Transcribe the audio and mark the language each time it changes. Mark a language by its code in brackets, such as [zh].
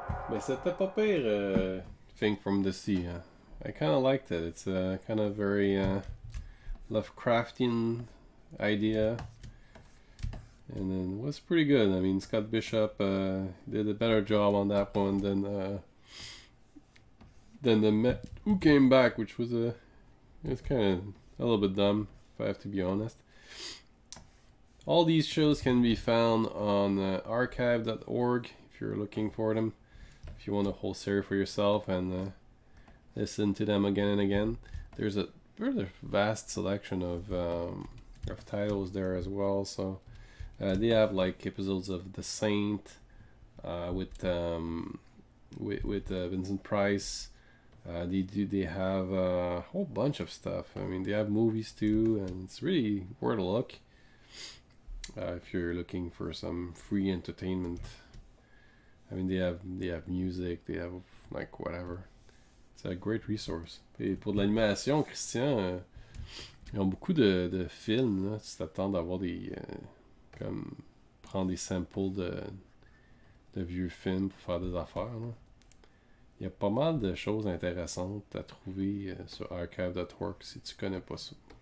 [fr] Mais c'était pas pire, Thing from the Sea. [en] I kind of liked it. It's a kind of very Lovecraftian idea. And then it was pretty good. I mean, Scott Bishop did a better job on that one than the Met Who Came Back, which was it's kind of a little bit dumb, if I have to be honest. All these shows can be found on archive.org if you're looking for them. If you want a whole series for yourself and listen to them again and again. There's a rather vast selection of titles there as well. So they have like episodes of The Saint with Vincent Price. They have a whole bunch of stuff. I mean, they have movies too, and it's really worth a look if you're looking for some free entertainment. I mean, they have music, they have like whatever. It's a great resource. [fr] Et pour de l'animation, Christian, ils ont beaucoup de films. Là. Tu t'attends d'avoir des comme prendre des samples de vieux films pour faire des affaires. Là. Il y a pas mal de choses intéressantes à trouver sur archive.org si tu connais pas ça.